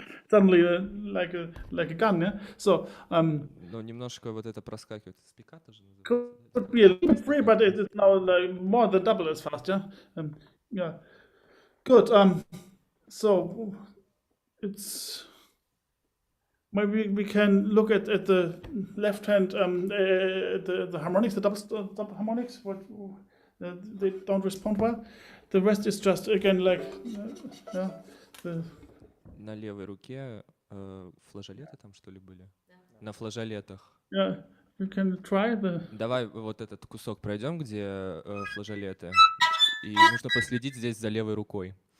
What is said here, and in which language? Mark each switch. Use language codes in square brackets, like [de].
[en] Suddenly, like a gun, yeah. So, [ru] Но немножко вот это проскакивает. Спикато же называется. [en] could be a little bit free, but it is now like more than double as fast, yeah. Yeah. Good. So it's maybe we can look at the left hand, the harmonics, the double harmonics. What they don't respond well. The rest is just again like yeah. [ru] На левой руке флажолеты там что ли были? На флажолетах. [en] Yeah, you can try the. [ru] Давай вот этот кусок пройдем, где флажолеты. И нужно последить здесь за левой рукой.